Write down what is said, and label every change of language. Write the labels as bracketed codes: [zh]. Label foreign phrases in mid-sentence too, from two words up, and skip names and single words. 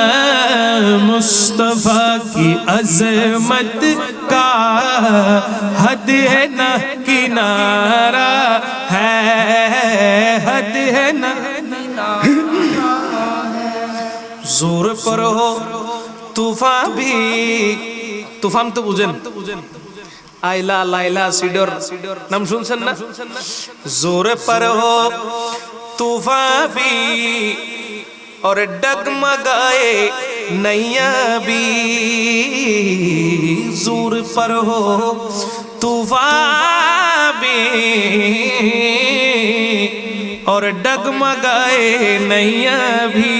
[ur] مصطفیٰ کی عظمت کا حد ہے نہ کنارہ ہے، حد ہے نہ۔ زور پر ہو طوفان بھی، طوفان تو [bn] বুঝেন আইলা লাইলা সিডর নাম শুনছেন না? [ur] زور پر ہو طوفان بھی اور ڈگمگائے نیا بھی، زور پر ہو طوفان بھی اور ڈگمگائے نیا بھی۔